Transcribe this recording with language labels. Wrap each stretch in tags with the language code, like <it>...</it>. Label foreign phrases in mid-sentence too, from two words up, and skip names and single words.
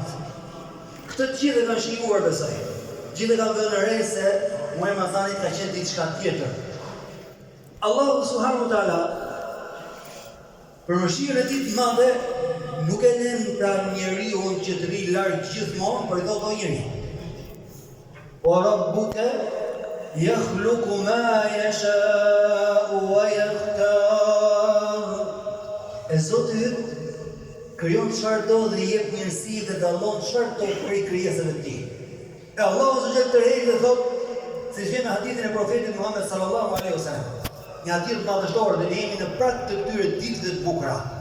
<sq>Këtë të gjithë kanë shijuar besoj. Gjithë kanë vënë re se muaji i Ramazanit ka qenë diçka tjetër. Allahu</sq> <ar>سبحانه وتعالى</ar> <sq>për mëshirën e tij të madhe nuk e lën pra njeriu që të ri larg gjithmonë, por i thotë o njeri.</sq> <ar>وربك يخلق ما يشاء ويختار.</ar> <sq>E Zoti krijon çfarë do dhe i jep mirësi dhe dallon çfarë do prej krijesave të tij. E Allahu subhanahu tërheqë dhe thotë, si vjen në hadithin e profetit Muhammed</sq> <ar>صلى الله عليه وسلم,</ar> <sq>një hadith madhështor dhe ne jemi në prag të këtyre ditëve të bukura.</sq>